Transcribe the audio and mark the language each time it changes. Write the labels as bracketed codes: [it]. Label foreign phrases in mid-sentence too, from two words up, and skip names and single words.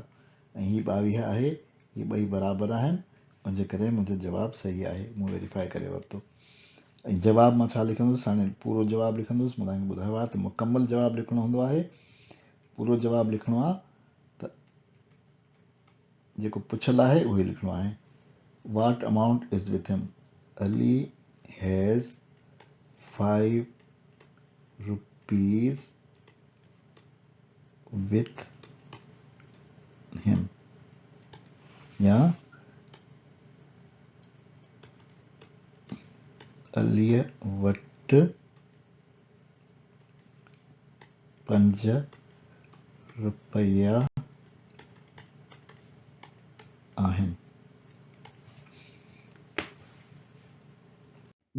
[sd] ऐं हीअ 22 आहे, हीअ ॿई बराबरि आहिनि, उनजे करे मुंहिंजो जवाबु सही आहे. मूं वेरीफाई करे वरितो. ऐं जवाबु मां छा लिखंदुसि, हाणे पूरो जवाबु लिखंदुसि. मां तव्हांखे ॿुधायो आहे त मुकमल जवाबु लिखणो हूंदो आहे. पूरो जवाबु लिखणो आहे त जेको पुछियलु आहे उहो ई लिखणो आहे. [en] What amount is with him? Ali has 5 rupees with him. [sd] या अलीअ वटि 5 रुपया आहिनि.